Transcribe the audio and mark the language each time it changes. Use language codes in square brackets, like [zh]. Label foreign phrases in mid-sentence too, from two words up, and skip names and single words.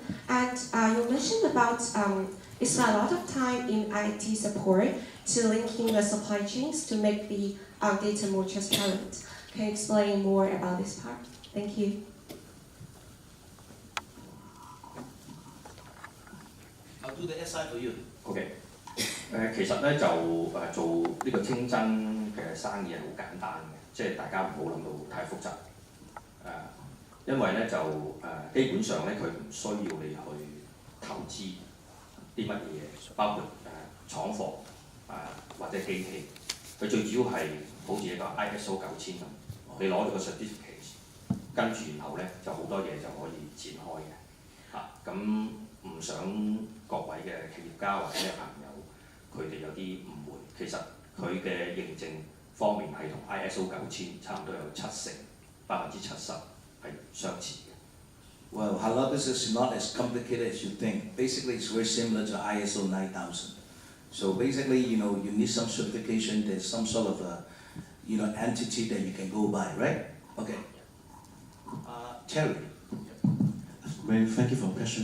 [en] And you mentioned about it's a lot of time in IT support to linking the supply chains to make the data more transparent. Can you explain more about this part? Thank you. I'll do the SI for you. [yue] OK，其實咧就做呢個清真嘅生意係好簡單嘅，即係大家唔好諗到太複雜。因為咧就基本上咧佢唔需要你去投資啲乜嘢，包括廠房或者機器，佢最主要係好似一個 ISO 9000咁，你攞咗個 certificate， 跟住然後咧就好多嘢就可以展開嘅咁唔想各位嘅企業家或者朋友佢哋有啲誤會，其實佢嘅認證方面係同 ISO 9000差唔多有70%係相似嘅。 [en] Well, halal business is not as complicated as you think. Basically, it's very similar to ISO 9000. So basically, you need some certification. There's some sort of entity that you can go by, right? Okay. Terry. Well, thank you for the question.